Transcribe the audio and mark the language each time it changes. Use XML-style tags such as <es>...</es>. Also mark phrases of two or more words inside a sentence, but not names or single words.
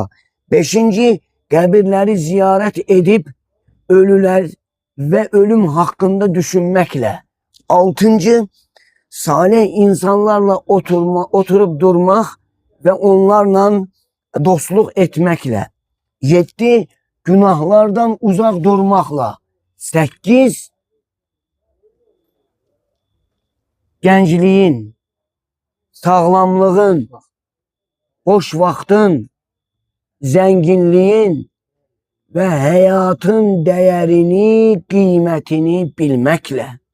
<az>Beşinci, qəbirləri ziyarət edib ölülər və ölüm haqqında düşünməklə. Altıncı, salih insanlarla oturup durmaq və onlarla dostluq etməklə.</az> <tr>7. Günahlardan uzak durmakla. 8. Gençliğin, sağlamlığın,</tr> <az>boş vaxtın,</az> <tr>zenginliğin ve hayatın değerini, kıymetini bilmekle.</tr>